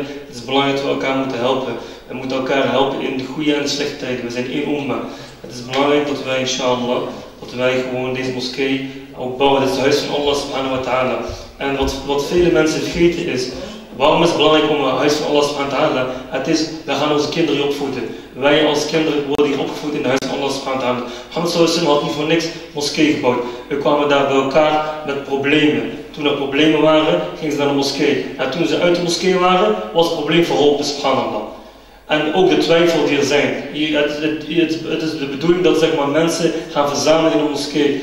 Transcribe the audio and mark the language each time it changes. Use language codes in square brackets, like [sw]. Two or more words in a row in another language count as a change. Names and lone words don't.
[nl] Het is belangrijk dat we elkaar moeten helpen. We moeten elkaar helpen in de goede en de slechte tijden. We zijn één umma. Het is belangrijk dat wij inshallah, dat wij gewoon deze moskee ook bouwen. Het is het huis van Allah [ar] سبحانه وتعالى. [nl] En wat vele mensen vergeten is, waarom is het belangrijk om het huis van Allah [ar] سبحانه وتعالى? [nl] Het is, wij gaan onze kinderen hier opvoeden. Wij als kinderen worden hier opgevoed in het huis van Allah [ar] سبحانه وتعالى. [nl] Mohammed [ar] صلى الله عليه وسلم [nl] had niet voor niks moskee gebouwd. We kwamen daar bij elkaar met problemen. Toen er problemen waren, gingen ze naar de moskee. En toen ze uit de moskee waren, was het probleem verholpen, subhanallah. En ook de twijfel die er zijn. Het is de bedoeling dat zeg maar, mensen gaan verzamelen in de moskee.